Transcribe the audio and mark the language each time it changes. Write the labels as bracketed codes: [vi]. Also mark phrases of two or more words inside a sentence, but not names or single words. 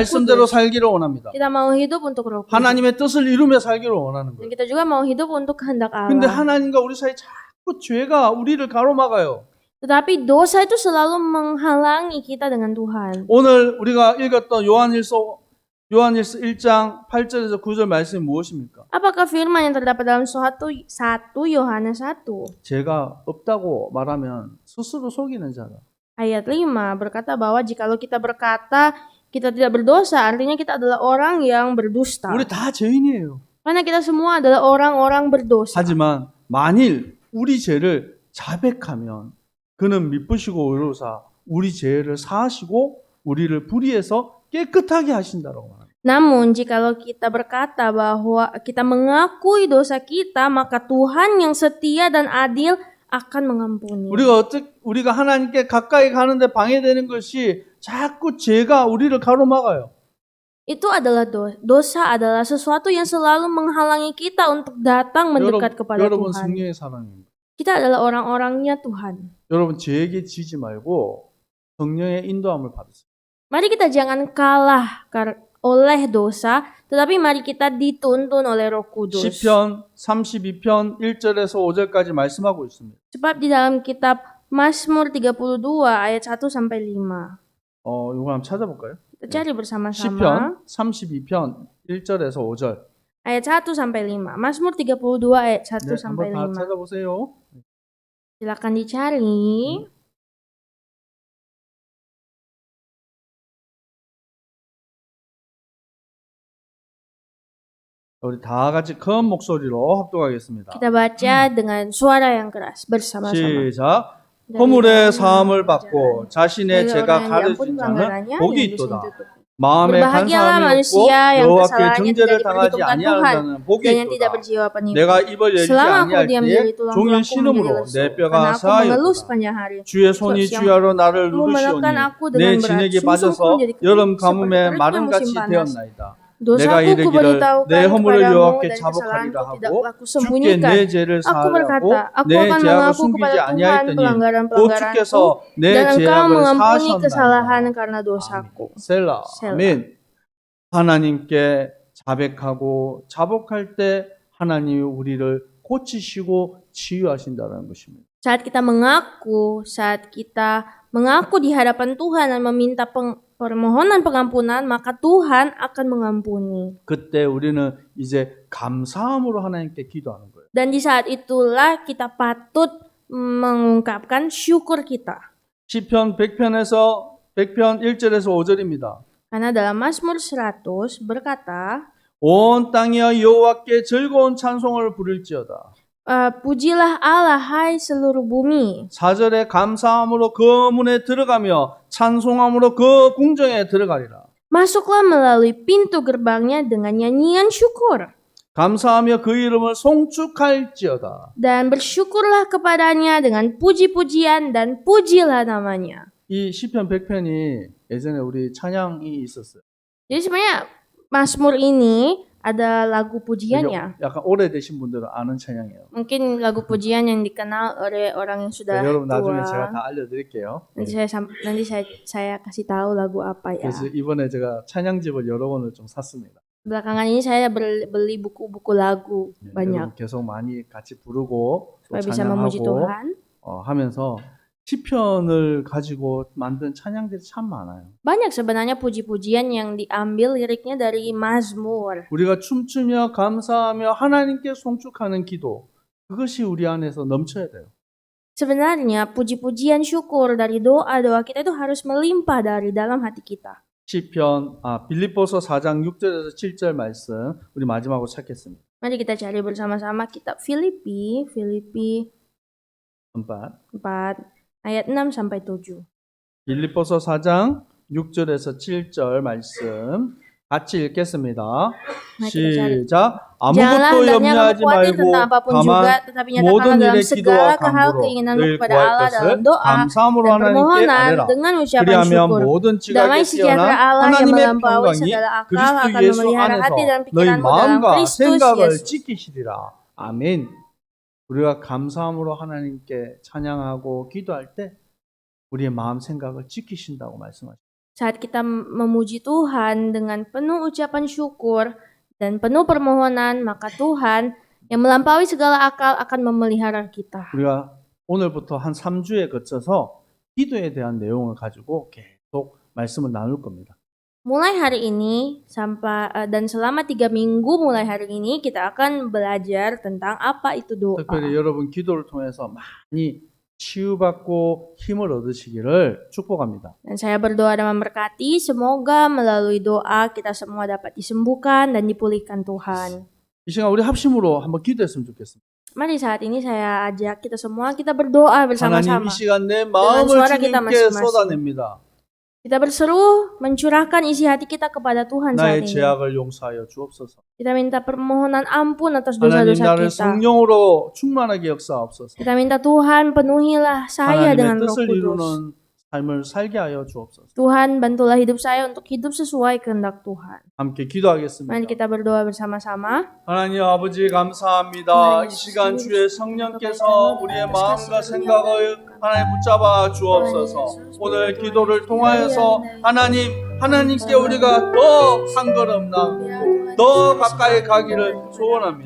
[ko] 말씀대로 [id] Kudus. [ko] 살기를 원합니다. [id] Kita mau hidup untuk Roh Kudus. [ko] 하나님의 뜻을 이루며 살기를 원하는 [id] Dan [ko] 거예요. [id] kita juga mau hidup untuk kehendak [ko] 근데 [id] Allah. [ko] 하나님과 우리 사이 자꾸 죄가 우리를 가로막아요. [id] Tetapi dosa itu selalu menghalangi kita dengan Tuhan. [ko] 오늘 우리가 읽었던 요한일서 1장 8절에서 9절 말씀이 무엇입니까? [id] Apakah firman yang terdapat dalam 1 Yohanes 1 [ko] 죄가 없다고 말하면 스스로 속이는 자다. [id] ayat 5 berkata bahwa jikalau kita berkata kita tidak berdosa, artinya kita adalah orang yang berdusta. [ko] 우리 다 죄인이에요. [id] Karena kita semua adalah orang-orang berdosa. [ko] 하지만 만일 우리 죄를 자백하면 그는 미쁘시고 의로우사 우리 죄를 사하시고 우리를 불의해서 깨끗하게 하신다라고 말합니다. [id] Namun jikalau kita berkata bahwa kita mengakui dosa kita, maka Tuhan yang setia dan adil akan mengampuni. [ko] 우리가 하나님께 가까이 가는데 방해되는 것이 자꾸 죄가 우리를 가로막아요. [id] Itu adalah dosa adalah sesuatu yang selalu menghalangi kita untuk datang mendekat kepada [ko] 여러분 [id] Tuhan. [ko] 성령의 사랑입니다. [id] Kita adalah orang-orangnya Tuhan. [ko] 여러분 죄에게 지지 말고 성령의 인도함을 받으세요. [id] Mari kita jangan kalah oleh dosa, tetapi mari kita dituntun oleh Roh Kudus. [ko] 시편 32편 1절에서 5절까지 말씀하고 있습니다. [id] Sebab di dalam kitab Mazmur 32 ayat 1 sampai 5. [ko] 이거 한번 찾아볼까요? [id] Kita cari bersama-sama. [ko] 시편 32편 1절에서 5절. [id] Ayat 1 sampai 5. Mazmur 32 ayat 1 [ko] 네, [id] sampai [ko] 한번 다 [id] 5. [ko] 찾아보세요. [id] Silakan dicari. [ko] 우리 다 같이 큰 목소리로 합독하겠습니다. [id] Kita baca dengan suara yang keras bersama-sama. [ko] 시작. [id] Dari [ko] 허물의 [id] orang [ko] 사함을 [id] yang [ko] 받고 자신의 [id] dari [ko] 죄가 [id] orang yang [ko] 가려진 [id] diampuni [ko] 자는 [id] pelanggarannya, [ko] 복이 [id] yang [ko] 있도다. [id] ditutupi. [ko] 마음에 [id] Berbahagialah [ko] 간사함이 없고 [id] manusia yang [ko] 여호와께 [id] kesalahannya [ko] 정죄를 [id] tidak [ko] 당하지 [id] diperhitungkan [ko] 아니하는 [id] Tuhan [ko] 자는 복이 [id] dan yang tidak [ko] 있도다. [id] berjiwa penipu. [ko] 내가 입을 열지 [id] Selama aku [ko] 아니할 [id] diam [ko] 때에 [id] diri, [ko] 종일 [id] tulangku [ko] 신음으로 [id] menjadi [ko] 내 [id] lesu. [ko] 뼈가 [id] Karena aku mengeluh [ko] 사하였도다. [id] sepanjang hari. [ko] 주의 손이 [id] Sebab [ko] 주야로 나를 [id] siangmu menekan [ko] 누르시오니 [id] aku [ko] 내 [id] dengan berat. [ko] 진에게 [id] Sungsungku [ko] 빠져서 [id] menjadi [ko] 여름 [id] kering [ko] 가뭄에 [id] seperti teriknya [ko] 마름같이 [id] musim panas. [ko] 되었나이다. 내가 [id] Dosaku [ko] 이르기를 [id] kuberitahukan [ko] 내 허물을 [id] kepadamu [ko] 여호와께 [id] dan [ko] 자복하리라 [id] kesalahanku tidak [ko] 하고 [id] laku [ko] 주께 [id] sembunyikan. [ko] 내 죄를 [id] Aku [ko] 사하라고 [id] berkata, aku [ko] 내 [id] akan [ko] 죄악을 [id] mengaku [ko] 숨기지 [id] kepada Tuhan [ko] 아니하였더니 곧 [id] pelanggaran-pelanggaranku [ko] 주께서 내 [id] dan engkau [ko] 죄악을 [id] mengampuni kesalahan [ko] 사하셨나이다. [id] karena dosaku. [ko] 셀라. 셀라. 아멘. 하나님께 자백하고 자복할 때 하나님이 우리를 고치시고 치유하신다는 것입니다. [id] Saat kita mengaku di hadapan Tuhan dan meminta permohonan pengampunan, maka Tuhan akan mengampuni. [ko] 그때 우리는 이제 감사함으로 하나님께 기도하는 거예요. [id] Dan di saat itulah kita patut mengungkapkan syukur kita. [ko] 시편 100편 1절에서 5절입니다. [id] Karena dalam Mazmur 100 berkata, [ko] 온 땅이여 여호와께 즐거운 찬송을 부를지어다. [id] pujilah Allah hai seluruh bumi. [ko] 4절에 감사함으로 그 문에 들어가며 찬송함으로 그 궁정에 들어가리라. [id] Masuklah melalui pintu gerbangnya dengan nyanyian syukur. [ko] 감사하며 그 이름을 송축할지어다. [id] Dan bersyukurlah kepadanya dengan puji-pujian dan pujilah namanya. [ko] 이 시편 100편이 예전에 우리 찬양이 있었어요. [id] Jadi sebenarnya Mazmur ini ada lagu pujiannya. [ko] 약간 오래되신 분들은 아는 찬양이에요. [id] Mungkin lagu pujian yang dikenal oleh orang yang sudah [ko] 여러분 나중에 [id] tua. [ko] 제가 다 알려드릴게요. [id] Nanti saya kasih tahu lagu apa ya. [ko] 그래서 이번에 제가 찬양집을 여러 권을 좀 샀습니다. [id] Belakangan ini saya beli buku-buku lagu [ko] 여러분 [id] banyak [ko] 계속 많이 같이 부르고 또 [id] supaya bisa memuji [ko] 찬양하고 [id] Tuhan. [ko] 하면서 시편을 가지고 만든 찬양들이 참 많아요. [id] Banyak sebenarnya puji-pujian yang diambil liriknya dari Mazmur. [ko] 우리가 춤추며 감사하며 하나님께 송축하는 기도 그것이 우리 안에서 넘쳐야 돼요. [id] Sebenarnya puji-pujian syukur dari doa-doa kita itu harus melimpah dari dalam hati kita. [ko] 빌립보서 4장 6절에서 7절 말씀 우리 마지막으로 찾겠습니다. [id] Mari kita cari bersama-sama kitab Filipi 4. 4 ayat 6 sampai 7. [ko] 빌립보서 4장 6절에서 7절 말씀 같이 읽겠습니다. 시작. [id] Janganlah [ko] 아무것도 [id] hendaknya kamu [ko] 염려하지 [id] khawatir [ko] 말고 [id] tentang apapun juga, [ko] 다만 [id] tetapi [ko] 모든 [id] nyatakanlah dalam [ko] 일에 [id] segala [ko] 기도와 [id] hal [ko] 간구로 [id] keinginanmu [ko] 늘 [id] kepada [ko] 구할 [id] Allah dalam [ko] 것을 [id] doa [ko] 감사함으로 [id] dan [ko] 하나님께 [id] permohonan [ko] 아뢰라. [id] dengan ucapan [ko] 그리하면 [id] syukur. [ko] 모든 [id] Damai [ko] 지각에 [id] sejahtera [ko] 뛰어난 [id] Allah yang [ko] 하나님의 [id] melampaui [ko] 평강이 [id] segala akal [ko] 그리스도 [id] akan [ko] 예수 [id] memelihara [ko] 안에서 [id] hati dan [ko] 너희 [id] pikiranmu dalam [ko] 마음과 [id] Kristus [ko] 생각을 [id] Yesus. [ko] 지키시리라. 아멘. 우리가 감사함으로 하나님께 찬양하고 기도할 때 우리의 마음 생각을 지키신다고 말씀하십니다. [id] Saat kita memuji Tuhan dengan penuh ucapan syukur dan penuh permohonan, maka Tuhan yang melampaui segala akal akan memelihara kita. [ko] 우리가 오늘부터 한 3주에 거쳐서 기도에 대한 내용을 가지고 계속 말씀을 나눌 겁니다. [id] Mulai hari ini dan selama 3 minggu mulai hari ini kita akan belajar tentang apa itu doa. [ko] 특별히 여러분 기도를 통해서 많이 치유받고 힘을 얻으시기를 축복합니다. [id] Dan saya berdoa dan memberkati semoga melalui doa kita semua dapat disembuhkan dan dipulihkan Tuhan. [ko] 이 시간 우리 합심으로 한번 기도했으면 좋겠습니다. [id] Mari saat ini saya ajak kita semua kita berdoa [ko] 하나님 [id] bersama-sama. [ko] 이 시간 내 마음을 [id] suara kita [ko] 주님께 [id] masing-masing. [ko] 쏟아냅니다. [id] Kita berseru mencurahkan isi hati kita kepada Tuhan saat [ko] 나의 [id] ini. [ko] 죄악을 용서하여 주옵소서. [id] Kita minta permohonan ampun atas [ko] 하나님 [id] dosa-dosa [ko] 나를 [id] kita. [ko] 성령으로 충만하게 역사하옵소서. [id] Kita minta Tuhan penuhilah saya dengan [ko] 하나님의 [id] Roh [ko] 뜻을 [id] Kudus. [ko] 이루는 삶을 살게 하여 주옵소서. [id] Tuhan bantulah hidup saya untuk hidup sesuai kehendak Tuhan. [ko] 함께 기도하겠습니다. [id] Mari kita berdoa bersama-sama. [ko] 하나님 아버지 감사합니다. 이 시간 주의 성령께서 우리의 마음과 생각을 하나님 붙잡아 주옵소서. 오늘 기도를 통하여서 하나님께 우리가 더 한 걸음 나아가고 더 가까이 가기를 소원합니다.